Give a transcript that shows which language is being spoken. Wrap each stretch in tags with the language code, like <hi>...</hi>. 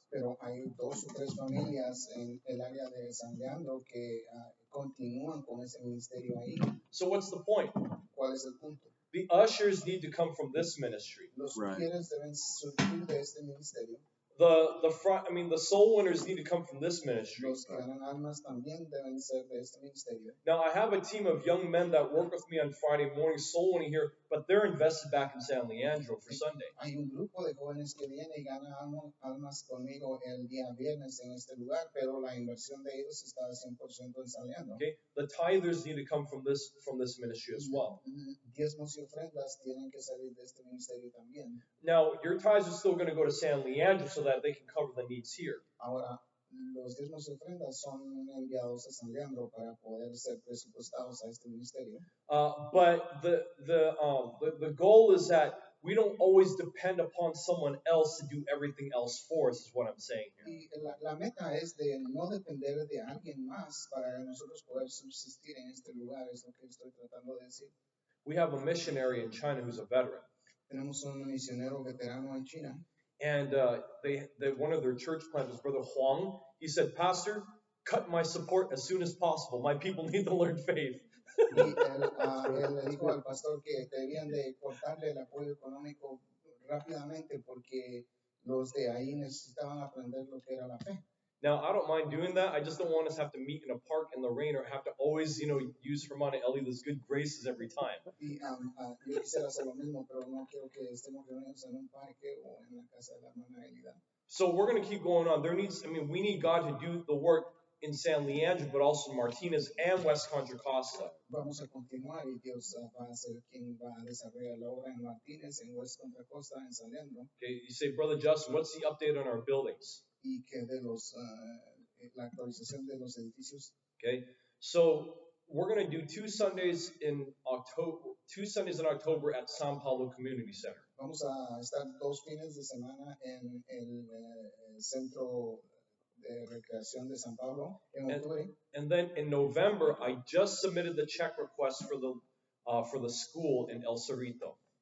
<es>Pero hay 2 o 3 familias en el área de San Leandro que continúan con ese ministerio ahí.</es> <en>So what's the point?</en> <es>¿Cuál es el punto?</es> <en>The ushers need to come from this ministry.</en> <es>Los sugieres deben surgir de este ministerio.</es> <en>The soul winners need to come from this ministry.</en> <es>Los que ganan almas también deben ser de este ministerio.</es> <en>Now, I have a team of young men that work with me on Friday morning soul winning here, but they're invested back in San Leandro for Sunday.</en> <es>Hay un grupo de jóvenes que viene y gana almas conmigo el día viernes en este lugar, pero la inversión de ellos está 100% en San Leandro.</es> <en>Okay, the tithers need to come from this ministry as well.</en> <es>Diezmos y ofrendas tienen que salir de este ministerio también.</es> <en>Now, your tithes are still going to go to San Leandro so that they can cover the needs here.</en> <es>Ahora, los diezmos y ofrendas son enviados a San Leandro para poder ser presupuestados a este ministerio.</es> <en>But the goal is that we don't always depend upon someone else to do everything else for us, is what I'm saying here.</en> <es>Y la meta es de no depender de alguien más para nosotros poder subsistir en este lugar, es lo que estoy tratando de decir.</es> <en>We have a missionary in China who's a veteran.</en> <es>Tenemos un misionero veterano en China.</es> <en>And one of their church planters, Brother Huang, he said, Pastor, cut my support as soon as possible. My people need to learn faith.</en> <es>Y él le dijo al pastor que debían de cortarle el apoyo económico rápidamente porque los de ahí necesitaban aprender lo que era la fe.</es> <en>Now, I don't mind doing that. I just don't want us to have to meet in a park in the rain or have to always, use Hermana Elida's good graces every time.</en> <es>Y yo quisiera hacer lo mismo, pero no quiero que estemos reunidos en un parque o en la casa de la hermana Elida.</es> <en>So we're going to keep going on. We need God to do the work in San Leandro, but also in Martinez and West Contra Costa.</en> <es>Vamos a continuar y Dios va a ser quien va a desarrollar la obra en Martínez, en West Contra Costa, en San Leandro.</es> <en>Okay, you say, Brother Justin, what's the update on our buildings?</en> <es>Y que de la actualización de los edificios.</es> <en>Okay, so we're going to do 2 Sundays in October at San Paulo Community Center.</en> <es>Vamos a estar 2 fines de semana en el Centro de Recreación de San Pablo en octubre.</es> <en>And then in November, I just submitted the check request for the school in El Cerrito.</en>